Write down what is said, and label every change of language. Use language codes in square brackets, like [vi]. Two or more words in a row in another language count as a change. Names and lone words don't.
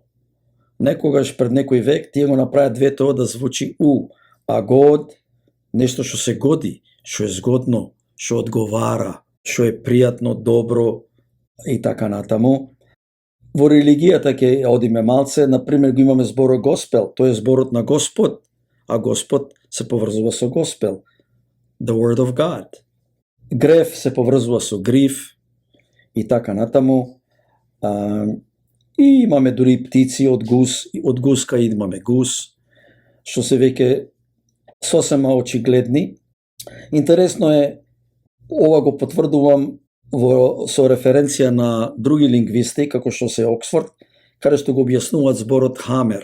[mk] Некогаш пред некој век тие го направат двете о да звучи у, а god нешто што се годи, што е згодно, што одговара, што е пријатно, добро и така натаму. Во религијата ќе одиме малце, например го имаме зборот Госпел, тој е зборот на Господ, а Господ се поврзува со Госпел, [en] the word of God. [mk] Грев се поврзува со гриф и така натаму. И имаме дури птици од гуска имаме гус, што се веќе сосема очигледни. Интересно е, ова го потврдувам со референција на други лингвисти, како што се Оксфорд, каде што го објаснуваат зборот хамер.